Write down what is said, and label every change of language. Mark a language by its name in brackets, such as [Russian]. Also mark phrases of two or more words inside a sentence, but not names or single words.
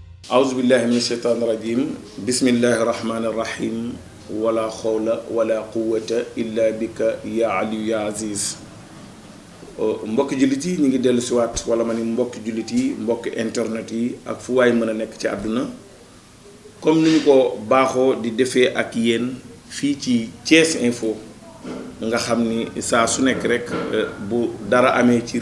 [Arabic] أعوذ بالله من الشيطان الرجيم بسم الله الرحمن الرحيم ولا حول ولا قوة إلا بك يا علي يا عزيز [Wolof] mbokk jullit yi ñu ngi dellu si waat wala ma ni mbokk jullit yi mbokk internet yi ak fu waay mën a nekk ci àdduna comme ni ñu ko baaxoo di defee ak yéen fii ci Thiès Info nga xam ni saa su nekk rek bu dara amee ci